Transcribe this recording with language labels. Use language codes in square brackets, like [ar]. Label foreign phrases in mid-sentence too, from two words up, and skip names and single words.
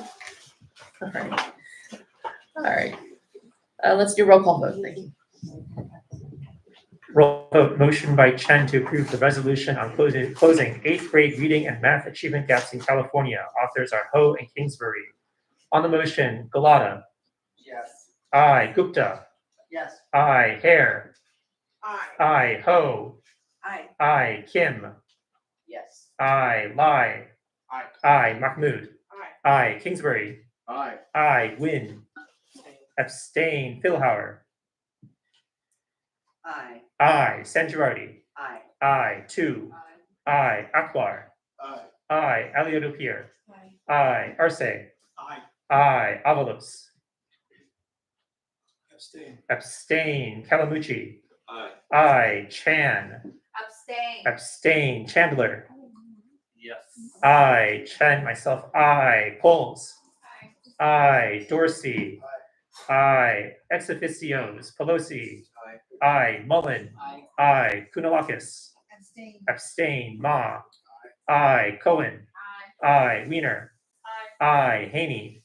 [en] All right. Let's do roll call vote. Thank you. Roll vote. Motion by Chen to approve the resolution on closing 8th grade reading and math achievement gaps in California. Authors are Ho and Kingsbury. On the motion, Galata. Yes. Aye. Gupta. Yes. Aye. Hare. Aye. Aye. Ho. Aye. Aye. Kim. Yes. Aye. Lai. Aye. Aye. Mahmood. Aye. Aye. Kingsbury. Aye. Aye. Wynn. Abstain. Philhauer. Aye. Aye. San Girardi. Aye. Aye. 2. Aye. Akbar. Aye. Aye. Alioto-Pierre. Aye. Aye. Arce. Aye. Aye. Avalos. Abstain. Abstain. Kalamuchi. Aye. Aye. Chan. Abstain. Abstain. Chandler. Yes. Aye. Chen. Myself. Aye. Poles. Aye. Dorsey. Aye. Ex officios, Pelosi. Aye. Mullen. Aye. Kunalakis. Abstain. Ma. Aye. Cohen. Aye. Weiner. Aye. Haney.